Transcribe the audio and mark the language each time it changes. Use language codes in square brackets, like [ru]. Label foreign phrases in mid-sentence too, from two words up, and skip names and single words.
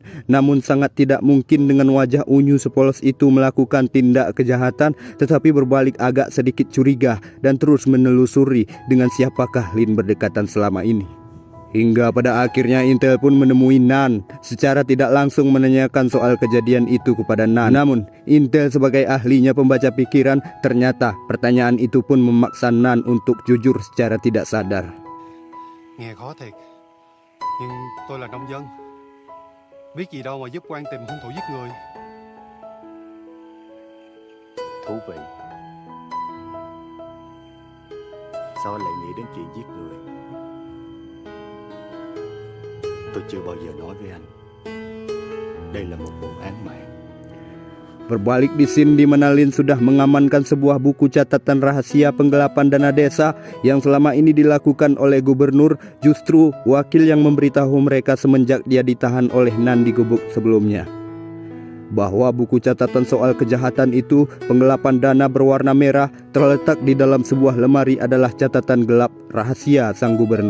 [id] Namun sangat tidak mungkin dengan wajah unyu sepolos itu melakukan tindak kejahatan, tetapi berbalik agak sedikit curiga dan terus menelusuri dengan siapakah Lin berdekatan selama ini. Hingga pada akhirnya Intel pun menemui Nan, secara tidak langsung menanyakan soal kejadian itu kepada Nan. Namun Intel sebagai ahlinya pembaca pikiran, ternyata pertanyaan itu pun memaksa Nan untuk jujur secara tidak sadar. [vi] nghe khó thiệt, nhưng tôi là nông dân, biết gì đâu mà giúp quan tìm hung thủ giết người. Thú vị. Sao anh lại nghĩ đến chuyện giết người? Tôi chưa bao giờ nói với anh. Đây là một vụ án mạng. [id] Berbalik di scene di mana Lin sudah mengamankan sebuah buku catatan rahasia penggelapan dana desa yang selama ini dilakukan oleh gubernur. Justru wakil yang memberitahu mereka semenjak dia ditahan oleh Nan di gubuk sebelumnya, bahwa buku catatan soal kejahatan itu, penggelapan dana berwarna merah, terletak di dalam sebuah lemari adalah catatan gelap rahasia sang gubernur.